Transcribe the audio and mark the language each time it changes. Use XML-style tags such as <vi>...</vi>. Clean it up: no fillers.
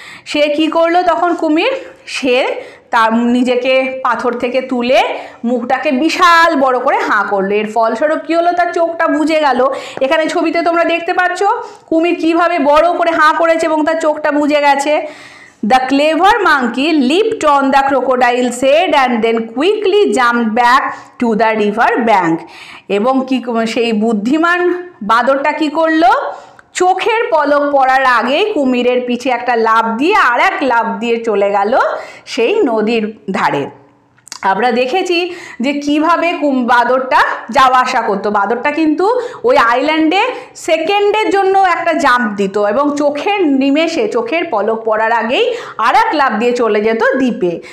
<bn>সে কি করলো তখন কুমির? সে তার নিজেকে পাথর থেকে তুলে মুখটাকে বিশাল বড় করে হাঁ করলো। এর ফলস্বরূপ কী হলো? তার চোখটা বুজে গেল। এখানে ছবিতে তোমরা দেখতে পাচ্ছ কুমির কিভাবে বড় করে হাঁ করেছে এবং তার চোখটা বুজে গেছে।</bn> <en>The clever monkey leaped on the crocodile's head and then quickly jumped back to the river bank.</en> <bn>এবং কি সেই বুদ্ধিমান বাঁদরটা কি করলো? চোখের পলক পড়ার আগেই কুমিরের পিছে একটা লাফ দিয়ে আর এক লাফ দিয়ে চলে গেল সেই নদীর ধারে। আমরা দেখেছি যে কিভাবে বাঁদরটা যাওয়া আসা করতো। বাঁদরটা কিন্তু ওই আইল্যান্ডে সেকেন্ডের জন্য একটা জাম্প দিত এবং চোখের নিমেষে, চোখের পলক পড়ার আগেই আর এক লাফ দিয়ে চলে যেত দ্বীপে।</bn>